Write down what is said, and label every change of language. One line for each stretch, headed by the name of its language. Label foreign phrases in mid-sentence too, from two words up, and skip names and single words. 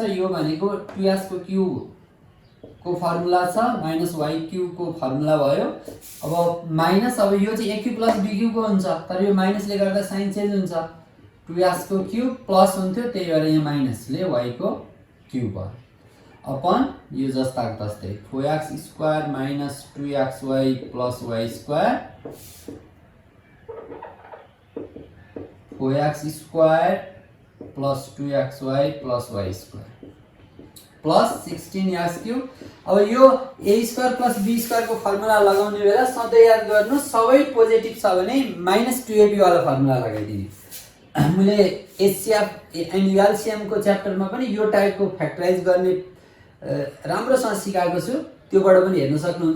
Nepali: यो भनेको 2x को क्यूब को फर्मुला छ
English: minus y cube
Nepali: को फर्मुला भयो। अब माइनस अब यो चाहिँ
English: a cube plus b cube
Nepali: को हुन्छ, तर यो माइनसले गर्दा
English: sign change
Nepali: हुन्छ 2x को क्यूब प्लस हुन्थ्यो, त्यही भएर यहाँ माइनसले y को क्यूब भयो अपन यो जस्ताको तस्तै
English: 4x square minus 2xy plus y square 4x square plus 2xy plus y square plus 16x cube.
Nepali: अब यो
English: a square plus b square
Nepali: को फर्मुला लगाउने बेला सधैँ याद गर्नु सबै पोजिटिभ छ भने
English: minus 2ab
Nepali: वाला फर्मुला लगाइदिने। मैले
English: HCF and LCM
Nepali: को च्याप्टरमा पनि यो टाइपको फ्याक्टराइज गर्ने राम्रोसँग सिकाएको छु, त्योबाट पनि हेर्न सक्नुहुन्छ।